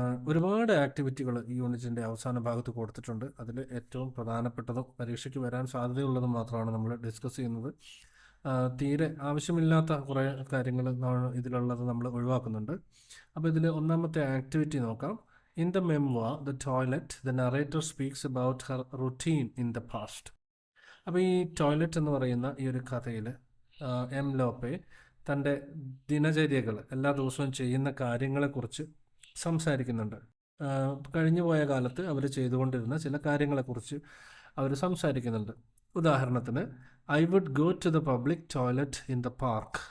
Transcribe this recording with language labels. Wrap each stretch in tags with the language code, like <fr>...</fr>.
<ml>ഒരുപാട് ആക്ടിവിറ്റികൾ ഈ യൂണിറ്റിൻ്റെ അവസാന ഭാഗത്ത് കൊടുത്തിട്ടുണ്ട്. അതിൽ ഏറ്റവും പ്രധാനപ്പെട്ടതും പരീക്ഷയ്ക്ക് വരാൻ സാധ്യതയുള്ളതും മാത്രമാണ് നമ്മൾ ഡിസ്കസ് ചെയ്യുന്നത്. തീരെ ആവശ്യമില്ലാത്ത കുറേ കാര്യങ്ങൾ ഇതിലുള്ളത് നമ്മൾ ഒഴിവാക്കുന്നുണ്ട്. അപ്പോൾ ഇതിൽ ഒന്നാമത്തെ ആക്ടിവിറ്റി നോക്കാം.</ml> <en>In the memoir, The Toilet, the narrator speaks about her routine in the past.</en> <ml>അപ്പോൾ ഈ ടോയ്ലറ്റ് എന്ന് പറയുന്ന ഈ ഒരു കഥയിൽ എം ലോപ്പെ തൻ്റെ ദിനചര്യകൾ, എല്ലാ ദിവസവും ചെയ്യുന്ന കാര്യങ്ങളെക്കുറിച്ച് സംസാരിക്കുന്നുണ്ട്. കഴിഞ്ഞു പോയ കാലത്ത് അവർ ചെയ്തുകൊണ്ടിരുന്ന ചില കാര്യങ്ങളെക്കുറിച്ച് അവർ സംസാരിക്കുന്നുണ്ട്. ഉദാഹരണത്തിന്,</ml> <en>I would go to the public toilet in the park.</en>